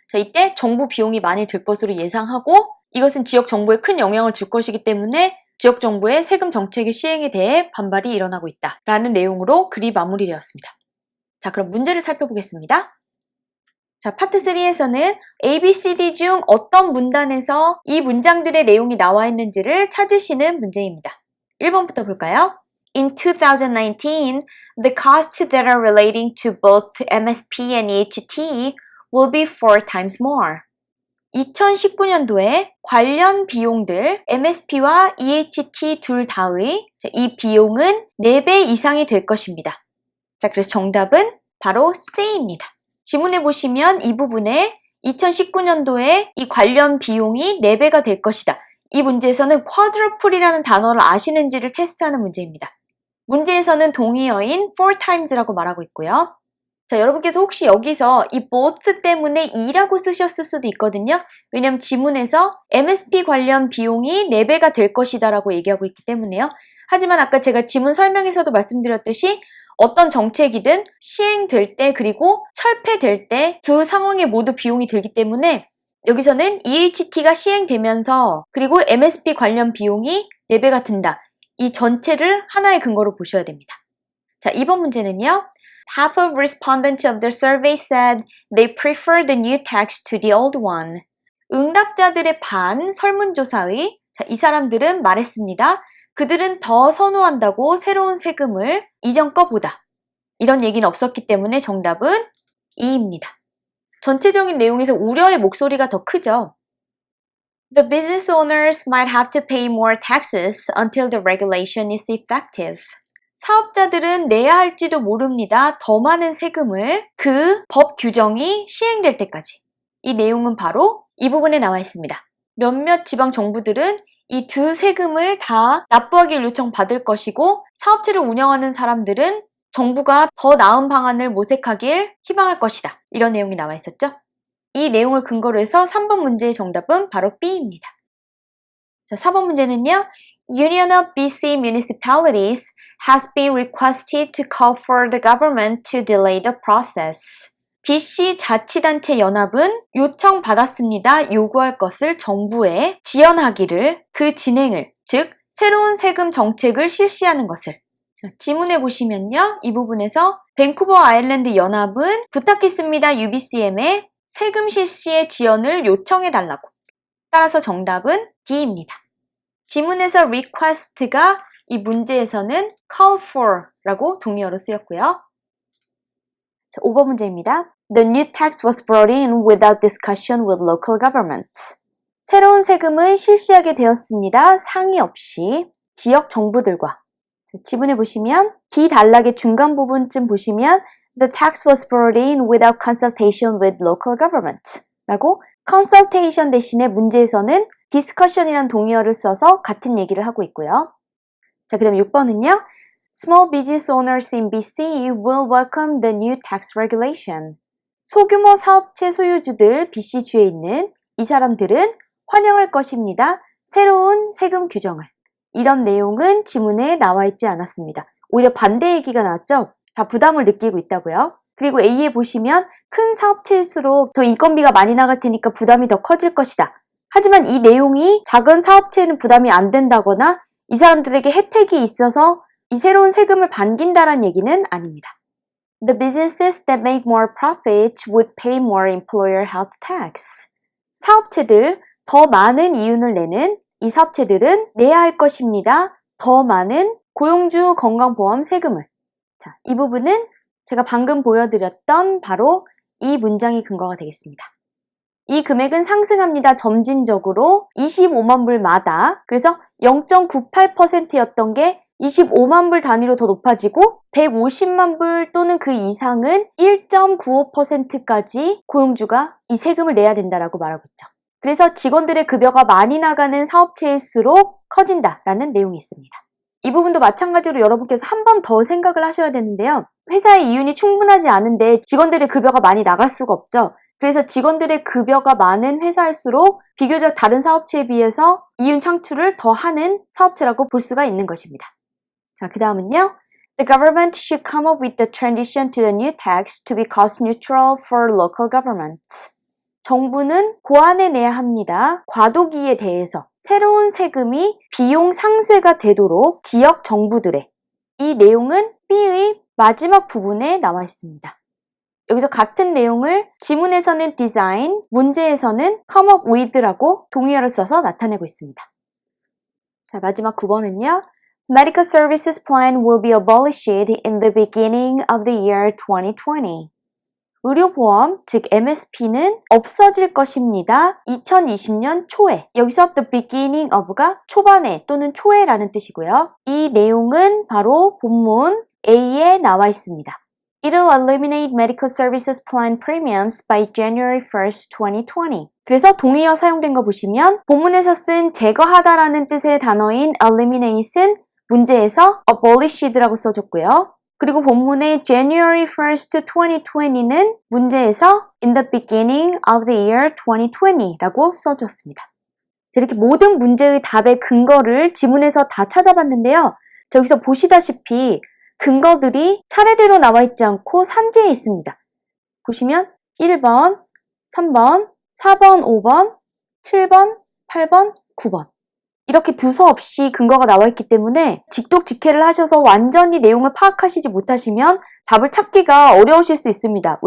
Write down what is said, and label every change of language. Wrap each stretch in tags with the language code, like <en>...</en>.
<ko>자, 이때 정부 비용이 많이 들 것으로 예상하고 이것은 지역 정부에 큰 영향을 줄 것이기 때문에 지역 정부의 세금 정책의 시행에 대해 반발이 일어나고 있다라는 내용으로 글이 마무리되었습니다. 자, 그럼 문제를 살펴보겠습니다. 자, 파트 3에서는 A, B, C, D 중 어떤 문단에서 이 문장들의 내용이 나와 있는지를 찾으시는 문제입니다. 1번부터 볼까요?</ko> <en>In 2019, the costs that are relating to both MSP and EHT will be 4 times more.</en> <ko>2019년도에 관련 비용들 MSP와 EHT 둘 다의 이 비용은 4배 이상이 될 것입니다. 자, 그래서 정답은 바로 C입니다. 지문에 보시면 이 부분에 2019년도에 이 관련 비용이 4배가 될 것이다. 이 문제에서는 quadruple이라는 단어를 아시는지를 테스트하는 문제입니다. 문제에서는 동의어인 4 times라고 말하고 있고요. 자, 여러분께서 혹시 여기서 이 both 때문에 2라고 쓰셨을 수도 있거든요. 왜냐면 지문에서 MSP 관련 비용이 4배가 될 것이다 라고 얘기하고 있기 때문에요. 하지만 아까 제가 지문 설명에서도 말씀드렸듯이 어떤 정책이든 시행될 때 그리고 철폐될 때 두 상황에 모두 비용이 들기 때문에 여기서는 EHT가 시행되면서 그리고 MSP 관련 비용이 4배가 든다. 이 전체를 하나의 근거로 보셔야 됩니다. 자, 이번 문제는요.</ko> <en>Half of respondents of the survey said they prefer the new tax to the old one.</en> <ko>응답자들의 반 설문조사의 이 사람들은 말했습니다. 그들은 더 선호한다고 새로운 세금을 이전 거보다. 이런 얘기는 없었기 때문에 정답은 2입니다. 전체적인 내용에서 우려의 목소리가 더 크죠.</ko> <en>The business owners might have to pay more taxes until the regulation is effective.</en> <ko>사업자들은 내야 할지도 모릅니다. 더 많은 세금을 그 법 규정이 시행될 때까지. 이 내용은 바로 이 부분에 나와 있습니다. 몇몇 지방 정부들은 이 두 세금을 다 납부하기를 요청받을 것이고 사업체를 운영하는 사람들은 정부가 더 나은 방안을 모색하길 희망할 것이다. 이런 내용이 나와 있었죠. 이 내용을 근거로 해서 3번 문제의 정답은 바로 B입니다. 자, 4번 문제는요.</ko> <en>Union of BC Municipalities has been requested to call for the government to delay the process.</en> <ko>BC 자치단체 연합은 요청받았습니다. 요구할 것을 정부에 지연하기를, 그 진행을, 즉 새로운 세금 정책을 실시하는 것을. 자, 지문에 보시면요. 이 부분에서 밴쿠버 아일랜드 연합은 부탁했습니다. UBCM에 세금 실시의 지연을 요청해달라고. 따라서 정답은 D입니다. 지문에서 request가 이 문제에서는 call for 라고 동의어로 쓰였고요. 자, 5번 문제입니다.</ko> <en>The new tax was brought in without discussion with local government.</en> <ko>새로운 세금은 실시하게 되었습니다. 상의 없이 지역 정부들과. 자, 지문에 보시면 D 단락의 중간 부분쯤 보시면</ko> <en>The tax was brought in without consultation with local government</en> <ko>라고 consultation 대신에 문제에서는 discussion이라는 동의어를 써서 같은 얘기를 하고 있고요. 자, 그 다음 6번은요.</ko> <en>Small business owners in BC will welcome the new tax regulation.</en> <ko>소규모 사업체 소유주들 BC주에 있는 이 사람들은 환영할 것입니다. 새로운 세금 규정을. 이런 내용은 지문에 나와 있지 않았습니다. 오히려 반대 얘기가 나왔죠? 다 부담을 느끼고 있다고요. 그리고 A에 보시면 큰 사업체일수록 더 인건비가 많이 나갈 테니까 부담이 더 커질 것이다. 하지만 이 내용이 작은 사업체에는 부담이 안 된다거나 이 사람들에게 혜택이 있어서 이 새로운 세금을 반긴다는 얘기는 아닙니다.</ko> <en>The businesses that make more profit would pay more employer health tax.</en> <ko>사업체들, 더 많은 이윤을 내는 이 사업체들은 내야 할 것입니다. 더 많은 고용주 건강보험 세금을. 자, 이 부분은 제가 방금 보여드렸던 바로 이 문장이 근거가 되겠습니다. 이 금액은 상승합니다. 점진적으로 25만 불마다. 그래서 0.98%였던 게 25만 불 단위로 더 높아지고 150만 불 또는 그 이상은 1.95%까지 고용주가 이 세금을 내야 된다라고 말하고 있죠. 그래서 직원들의 급여가 많이 나가는 사업체일수록 커진다라는 내용이 있습니다. 이 부분도 마찬가지로 여러분께서 한 번 더 생각을 하셔야 되는데요. 회사의 이윤이 충분하지 않은데 직원들의 급여가 많이 나갈 수가 없죠. 그래서 직원들의 급여가 많은 회사일수록 비교적 다른 사업체에 비해서 이윤 창출을 더 하는 사업체라고 볼 수가 있는 것입니다. 자, 그 다음은요.</ko> <en>The government should come up with the transition to the new tax to be cost neutral for local governments.</en> <ko>정부는 고안해내야 합니다. 과도기에 대해서 새로운 세금이 비용 상쇄가 되도록 지역 정부들의 이 내용은 B의 마지막 부분에 나와 있습니다. 여기서 같은 내용을 지문에서는 design, 문제에서는 come up with라고 동의어를 써서 나타내고 있습니다. 자, 마지막 9번은요.</ko> <en>Medical Services Plan will be abolished in the beginning of the year 2020.</en> <ko>의료보험, 즉 MSP는 없어질 것입니다. 2020년 초에. 여기서</ko> <en>the beginning of</en> <ko>가 초반에 또는 초에라는 뜻이고요. 이 내용은 바로 본문 A에 나와 있습니다.</ko> <en>It'll eliminate medical services plan premiums by January 1st, 2020.</en> <ko>그래서 동의어 사용된 거 보시면 본문에서 쓴 제거하다라는 뜻의 단어인 eliminate은 문제에서 abolished라고 써줬고요. 그리고 본문의 January 1st, 2020는 문제에서</ko> <en>in the beginning of the year 2020</en> <ko>라고 써줬습니다. 이렇게 모든 문제의 답의 근거를 지문에서 다 찾아봤는데요. 여기서 보시다시피 근거들이 차례대로 나와 있지 않고 산재해 있습니다. 보시면 1번, 3번, 4번, 5번, 7번, 8번, 9번 이렇게 두서 없이 근거가 나와 있기 때문에 직독직해를 하셔서 완전히 내용을 파악하시지 못하시면 답을 찾기가 어려우실 수 있습니다.</ko>